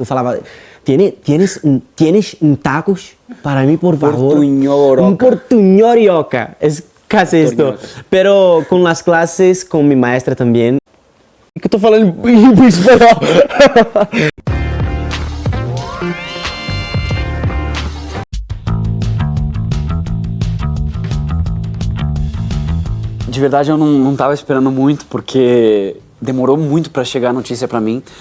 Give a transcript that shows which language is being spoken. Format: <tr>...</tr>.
<pt>Eu falava,</pt> <es>tienes un tacos para mí, por favor? Portuñol. Un portuñorioca. Es casi esto. Pero con las clases, con mi maestra también.</es> <pt>Que eu tô falando em espanhol. De verdade, eu não tava esperando muito, porque demorou muito para chegar a notícia para mim.</pt>